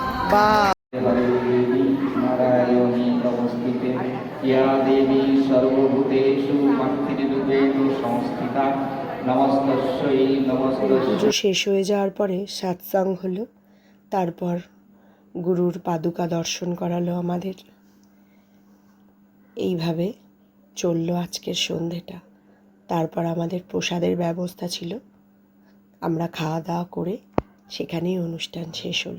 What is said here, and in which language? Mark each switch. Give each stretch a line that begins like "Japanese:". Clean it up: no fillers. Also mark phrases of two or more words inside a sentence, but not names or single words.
Sanskrit: বা हरे देवी नारायणी नमस्ते या देवी सर्वभूतेषु मातृरूपेण संस्थिता नमस्तस्यै नमस्तस्यै।
Bangla: পুজো শেষ হয়ে যাওয়ার পরে সৎসঙ্গ হলো, তারপর গুরুর পাদুকা দর্শন করালো আমাদের। এইভাবে চললো আজকের সন্ধেটা। তারপর আমাদের প্রসাদের ব্যবস্থা ছিল, আমরা খাওয়া দাওয়া করে সেখানেই অনুষ্ঠান শেষ হলো।